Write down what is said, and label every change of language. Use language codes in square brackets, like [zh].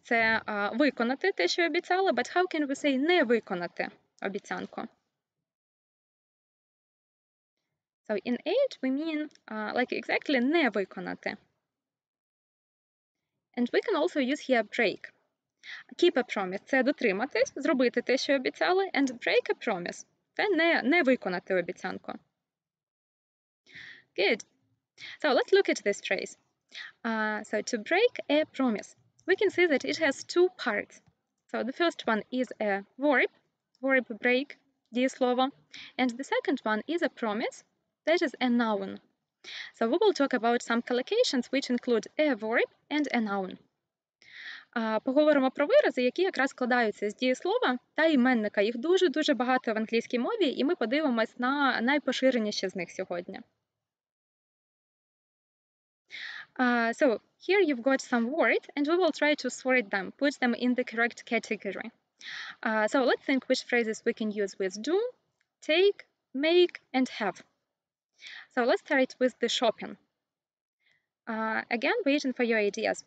[uk] Це виконати те, що обіцяли, [en] but how can we say [uk] не виконати обіцянку? [en] So in 8 we mean like exactly [uk] не виконати. [en] And we can also use here break. Keep a promise [uk] – це дотриматись, зробити те, що обіцяли, [en] and break a promise [uk] – це не виконати обіцянку. [en] Good. So let's look at this phrase. So to break a promise, we can see that it has two parts. So the first one is a verb break, дієслово, and the second one is a promise, that is a noun. So we will talk about some collocations which include a verb and a noun. [uk] Поговоримо про вирази, які якраз складаються з дієслова та іменника. Їх дуже-дуже багато в англійській мові, і ми подивимось на найпоширеніші з них сьогодні. [en] So here you've got some words, and we will try to sort them, put them in the correct category. So let's think which phrases we can use with do, take, make, and have. So let's start with the shopping. Again, waiting for your ideas.